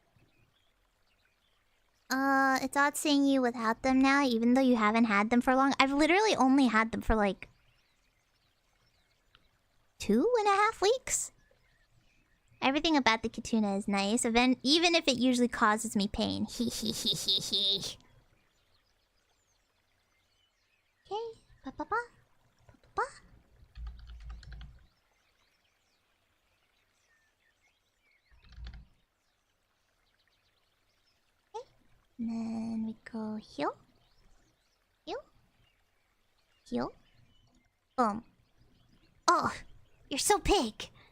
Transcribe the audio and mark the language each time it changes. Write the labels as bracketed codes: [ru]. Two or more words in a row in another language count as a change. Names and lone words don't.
[en] It's odd seeing you without them now, even though you haven't had them for long. I've literally only had them for like 2.5 weeks. Everything about the Kituna is nice, even if it usually causes me pain. Okay, ba-ba-ba. Ba-ba-ba. And then we go heal. Heal. Boom. Oh, you're so big.